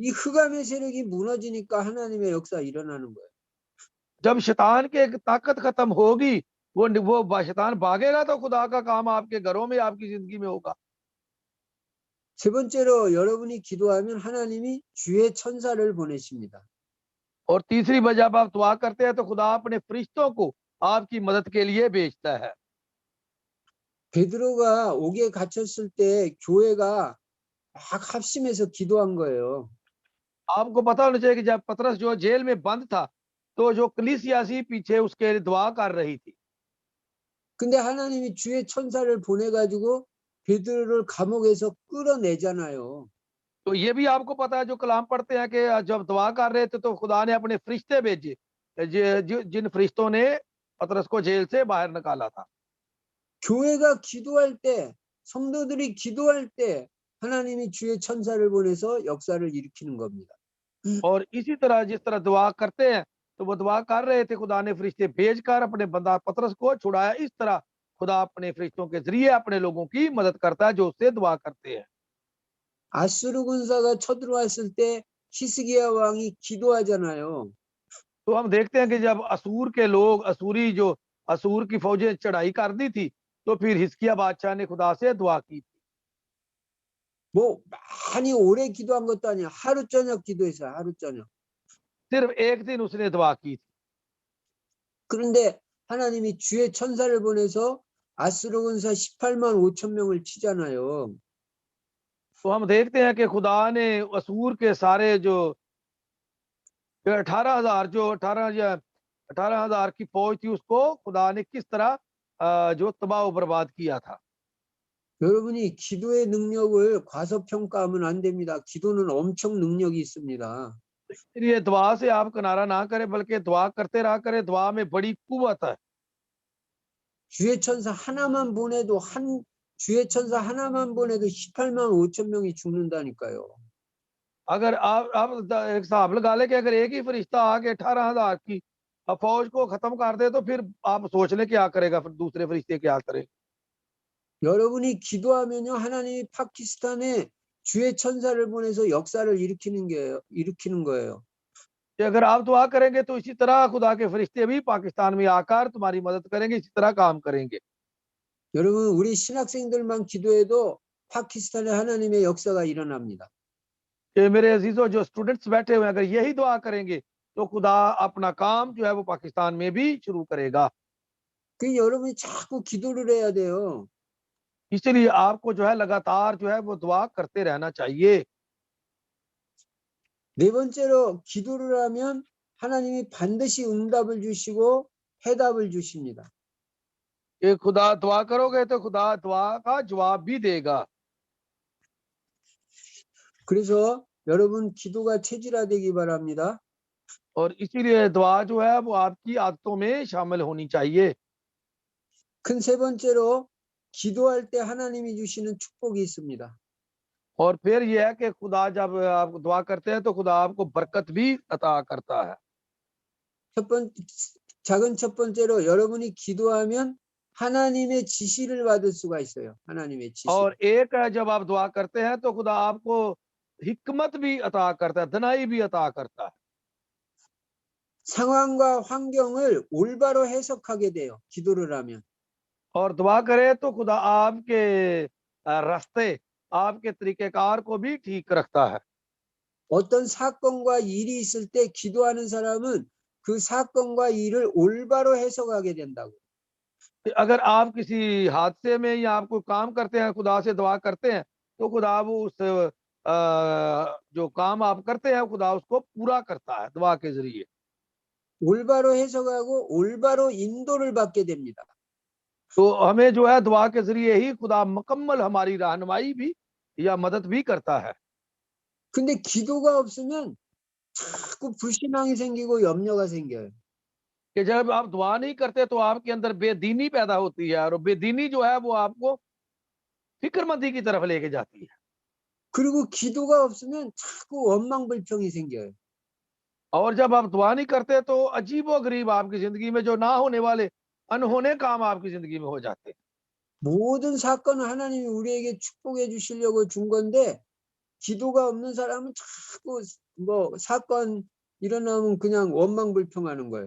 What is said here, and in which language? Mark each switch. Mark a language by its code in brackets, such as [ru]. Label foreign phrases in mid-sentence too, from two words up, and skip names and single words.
[ko] 이 흑암의 세력이 무너지니까 하나님의 역사 일어나는 거예요. [ur] جب شیطان کی ایک طاقت ختم ہوگی، وہ شیطان بھاگے گا تو خدا کا کام آپ کے گھروں میں، آپ کی زندگی میں ہوگا. [ko] 세 번째로 여러분이 기도하면 하나님이 주의 천사를 보내십니다. [ur] اور تیسری وجہ جب آپ دعا کرتے ہیں تو خدا اپنے فرشتوں کو آپ کی مدد کے لیے بھیجتا ہے. [ko] 베드로가 옥에 갇혔을 때 교회가 막 합심해서 기도한 거예요. [ur] آپ کو پتا ہونا چاہیے کہ جب پطرس جو جیل میں بند تھا، تو جو کلیسیا سی پیچھے اس کے دعا کر رہی تھی. [ko] 근데 하나님이 주의 천사를 보내가지고 베드로를 감옥에서 끌어내잖아요. [ur] تو یہ بھی آپ کو پتا ہے، جو کلام پڑھتے ہیں، کہ جب دعا کر رہے تھے تو خدا نے اپنے فرشتے بھیجے، جن فرشتوں نے پطرس کو جیل سے باہر نکالا تھا. [ko] 교회가 기도할 때, 성도들이 기도할 때 하나님이 주의 천사를 보내서 역사를 일으키는 겁니다. [ur] اور اسی طرح جس طرح دعا کرتے ہیں، تو وہ دعا کر رہے تھے، خدا نے فرشتے بھیج کر اپنے بندہ پطرس کو چھڑایا. اس طرح خدا اپنے فرشتوں کے ذریعے اپنے لوگوں کی مدد کرتا ہے جو اس سے دعا کرتے ہیں. [ko] 아수르 군사가 쳐들어왔을 때 히스기야 왕이 기도하잖아요. [ur] تو ہم دیکھتے ہیں کہ جب اسور کے لوگ، اسور کی فوجیں چڑھائی کر دی تھی، تو پھر حزقیاہ بادشاہ نے خدا سے دعا کی. [ko] 뭐 많이 오래 기도한 것도 아니야. 하루 저녁 기도했어요. 하루 저녁. [ur] صرف ایک دن اس نے دعا کی تھی. [ko] 그런데 하나님이 주의 천사를 보내서 아수르 군사 18만 5천 명을 치잖아요. [ur] تو ہم دیکھتے ہیں کہ خدا نے اسور کے سارے جو 18,000 کی فوج تھی، اس کو خدا نے کس طرح جو تباہ و برباد کیا تھا. [ko] 여러분이 기도의 능력을 과소평가하면 안 됩니다. 기도는 엄청 능력이 있습니다. [ur] اس لیے دعا سے آپ کنارہ نہ کریں، بلکہ دعا کرتے رہا کریں. دعا میں بڑی قوت ہے. [ko] 주의 천사 하나만 보내도 주의 천사 하나만 보내도 18만 5천 명이 죽는다니까요. [ur] اگر آپ ایک حساب لگا لے کہ اگر ایک ہی فرشتہ آ کے 18,000 کی فوج کو ختم کر دے، تو پھر آپ سوچ لیں کیا کرے گا، پھر دوسرے فرشتے کیا کریں. [ko] 여러분이 기도하면요, 하나님이 파키스탄에 주의 천사를 보내서 역사를 일으키는 거예요. [ur] کہ اگر آپ دعا کریں گے تو اسی طرح خدا کے فرشتے بھی پاکستان میں آ کر تمہاری مدد کریں گے، اسی طرح کام کریں گے. [ko] 여러분, 우리 신학생들만 기도해도 파키스탄에 하나님의 역사가 일어납니다. [ur] کہ میرے عزیزوں، جو اسٹوڈنٹس بیٹھے ہوئے ہیں، اگر یہی دعا کریں گے تو خدا اپنا کام جو ہے وہ پاکستان میں بھی شروع کرے گا. [ko] 그 여러분이 자꾸 기도를 해야 돼요. [ur] اس لیے آپ کو جو ہے لگاتار جو ہے وہ دعا کرتے رہنا چاہیے. [ko] 네 번째로 기도를 하면 하나님이 반드시 응답을 주시고 해답을 주십니다. [ur] کہ خدا دعا کرو گے تو خدا دعا کا جواب بھی دے گا. [ko] 그래서 여러분 기도가 체질화되기 바랍니다. [ur] اور اسی لیے دعا جو ہے وہ آپ کی عادتوں میں شامل ہونی چاہیے. [ko] 큰 세 번째로 기도할 때 하나님이 주시는 축복이 있습니다. [ur] اور پھر یہ ہے کہ خدا جب آپ دعا کرتے ہیں تو خدا آپ کو برکت بھی عطا کرتا ہے. [ko] 작은 첫 번째로 여러분이 기도하면 하나님의 지시를 받을 수가 있어요. 하나님의 지시. [ur] اور ایک ہے، جب آپ دعا کرتے ہیں تو خدا آپ کو حکمت بھی عطا کرتا ہے، دانائی بھی عطا کرتا ہے. [ko] 상황과 환경을 올바로 해석하게 돼요. 기도를 하면. [ur] اور دعا کرے تو خدا آپ کے راستے، آپ کے طریقہ کار کو بھی ٹھیک رکھتا ہے. [ko] 어떤 사건과 일이 있을 때 기도하는 사람은 그 사건과 일을 올바로 해석하게 된다고. [ur] اگر آپ کسی حادثے میں یا آپ کوئی کام کرتے ہیں، خدا سے دعا کرتے ہیں، تو خدا وہ اس جو کام آپ کرتے ہیں، خدا اس کو پورا کرتا ہے دعا کے ذریعے. [ko] 올바로 해석하고 올바로 인도를 받게 됩니다. [ur] تو ہمیں جو ہے دعا کے ذریعے ہی خدا مکمل ہماری رہنمائی بھی یا مدد بھی کرتا ہے. [ko] 근데 기도가 없으면 자꾸 불신앙이 생기고 염려가 생겨요. [ur] کہ جب آپ دعا نہیں کرتے تو آپ کے اندر بے دینی پیدا ہوتی ہے، اور بے دینی جو ہے وہ آپ کو فکرمندی کی طرف لے کے جاتی ہے. [ko] 그리고 기도가 없으면 자꾸 원망불평이 생겨요. [ur] اور جب آپ دعا نہیں کرتے تو عجیب و غریب آپ کی زندگی میں جو نہ ہونے والے انہونے کام آپ کی زندگی میں ہو جاتے ہیں. [ko] 모든 사건은 하나님이 우리에게 축복해 주시려고 준 건데 기도가 없는 사람은 자꾸 뭐 사건 일어나면 그냥 원망불평하는 거예요.